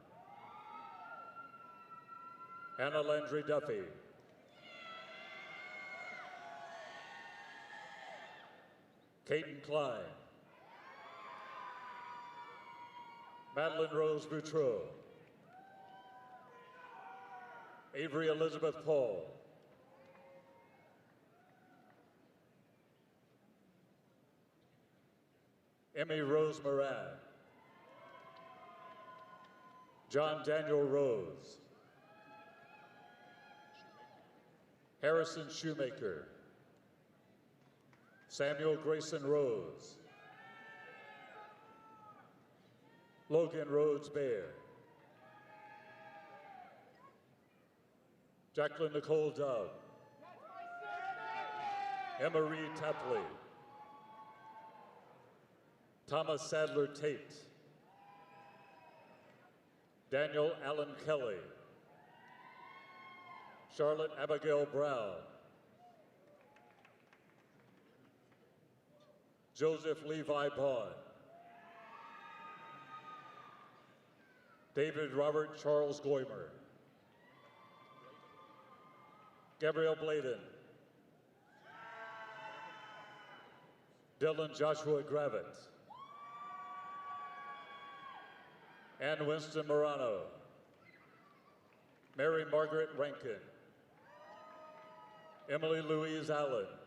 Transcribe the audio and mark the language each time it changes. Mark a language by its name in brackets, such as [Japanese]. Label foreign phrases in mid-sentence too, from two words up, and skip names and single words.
[English] Anna Landry Duffy, Caden Klein, Madeline Rose Boutreau, Avery Elizabeth Paul, Emmy Rose Moran, John Daniel Rose, Harrison Shoemaker, Samuel Grayson Rose, Logan Rhodes Bear, Jacqueline Nicole Dove, Emma Reed Tapley, Thomas Sadler Tate, Daniel Allen Kelly, Charlotte Abigail Brown, Joseph Levi Bond, David Robert Charles Goymer, Gabrielle Bladen, Dylan Joshua Gravett, Ann Winston Morano, Mary Margaret Rankin, Emily Louise Allen,